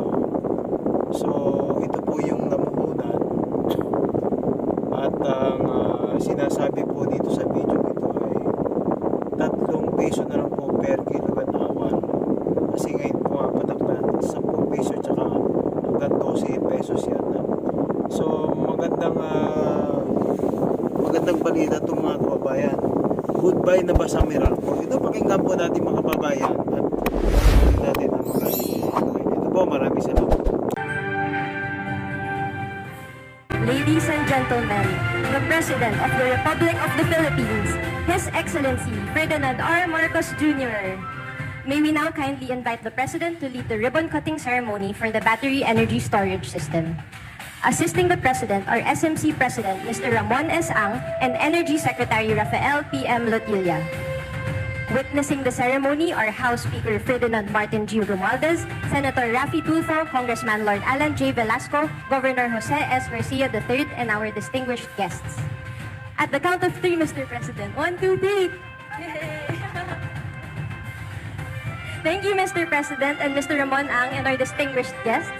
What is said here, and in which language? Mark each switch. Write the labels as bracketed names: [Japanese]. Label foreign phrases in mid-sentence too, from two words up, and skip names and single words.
[Filipino] So ito po yung namuhunan at ang sinasabi po dito sa video ito ay 3 peso na lang po [English] per kilowatt hour, [Filipino] kasi ngayon pumapatak na 10 peso tsaka hanggang 12 pesos yata. So magandang balita itong mga kababayan. Goodbye na ba sa Meralco? Ito pakinggan po natin mga kababayan at natin ang mga ito po. Maraming salamat. [English] Ladies and gentlemen, the President of the Republic of the Philippines, His Excellency Ferdinand R. Marcos Jr. May we now kindly invite the President to lead the ribbon-cutting ceremony for the battery energy storage system. Assisting the President are SMC President Mr. Ramon S. Ang and Energy Secretary Rafael P.M. Lotilla. Witnessing the ceremony are House Speaker Ferdinand Martin G. Romualdez, Senator Raffy Tulfo, Congressman Lord Alan J. Velasco, Governor Jose S. Garcia III, and our distinguished guests. At the count of 3, Mr. President. 1, 2, 3! Thank you, Mr. President and Mr. Ramon Ang and our distinguished guests.